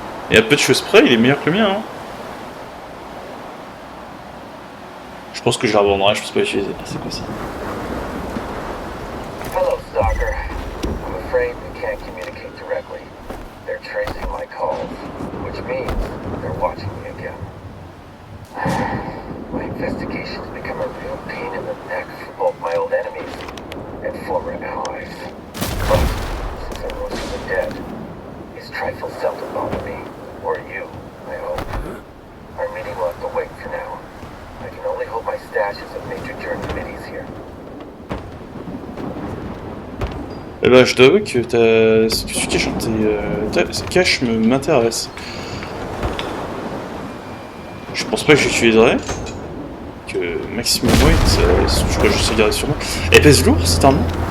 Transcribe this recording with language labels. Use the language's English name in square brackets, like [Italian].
[French] Et à peu de choses près, il est meilleur que le mien. Hein. Je pense que je la revendrai, je pense pas l'utiliser. C'est quoi ça? [English] Hello, Stalker. I'm afraid we can't communicate directly. They're tracing my calls, which means they're watching me again. My investigation's become a real pain in the neck for both my old enemies and former allies. But since I rose from the dead, these trifles seldom bother me. Or you, I hope. Our meeting will have to wait for now. I can only hope my stash is of major journey middies here. [French] Eh ben, je t'avoue que ce que tu caches tes caches m'intéresse. Je pense pas que j'utiliserai. Que [English] maximum weight, [French] je crois que je sais garder sur moi. Elle pèse lourd, c'est un nom.